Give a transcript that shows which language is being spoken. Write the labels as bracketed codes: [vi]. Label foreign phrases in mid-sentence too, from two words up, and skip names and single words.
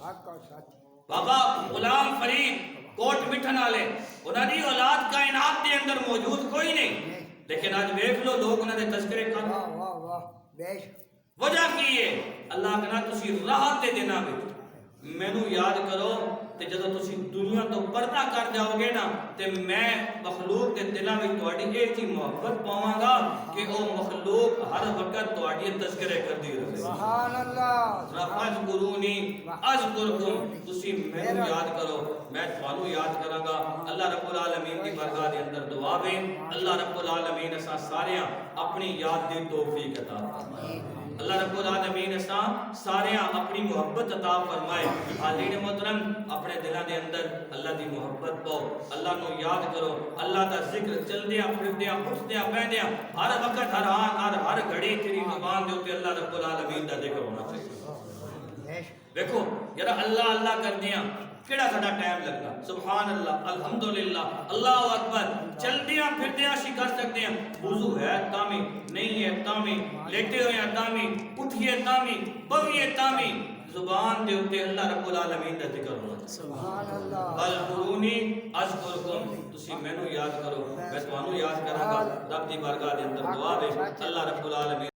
[pa] بابا غلام فرید کوٹ مٹھن والے انہاں دی اولاد کائنات دے اندر موجود کوئی نہیں، لیکن آج دیکھ لو لوگ انہاں دے تذکرے کر واہ واہ واہ بیش وجہ کی ہے اللہ کہنا تسی راحت دے دینا بھی مینوں یاد کرو تے جدوں تسی دنیا تو پردہ کر جاؤ گے نا تے میں مخلوق دے دلاں وچ تہاڈی اے جی محبت پاواں گا کہ او مخلوق ہر وقت تہاڈی تذکرے کردی رہے [ar] سبحان اللہ فاذکرونی اذکرکم [pa] تسی مینوں یاد کرو میں تھانوں یاد کراں گا [ar] اللہ رب العالمین [pa] دی بارگاہ دے اندر دعا وے [ar] اللہ رب العالمین [pa] اساں ساریاں اپنی یاد دی توفیق عطا فرمائے [ar] اللہ رب العالمین [pa] اساں ساریاں اپنی محبت عطا فرمائے حاضرین محترم اپنے دلاں دے اندر اللہ دی محبت پاؤ اللہ نو یاد کرو اللہ دا ذکر چلدیاں پھردیاں اٹھدیاں بیٹھدیاں ہر وقت ہر آن ہر گھڑی تیری زبان دے اوتے [ar] اللہ رب العالمین [pa] دا ذکر ہونا چاہیے دیکھو یار اللہ اللہ کردیاں کیڑا ساڈا ٹائم لگنا [ar] سبحان اللہ الحمدللہ اللہ اکبر [pa] چلدیاں پھردیاں اسی کر سکتے ہیں وضو ہے تامی نہیں ہے تامی لیٹے ہوئے ہیں تامی اٹھیے تامی بویے تامی زبان دے اوتے [ar] اللہ رب العالمین [pa] دا ذکر ہونا [ar] سبحان اللہ فاذکرونی اذکرکم [pa] تسی مینوں یاد کرو میں تانوں یاد کراں گا رب دی بارگاہ دے اندر دعا ہے [ar] اللہ رب العالمین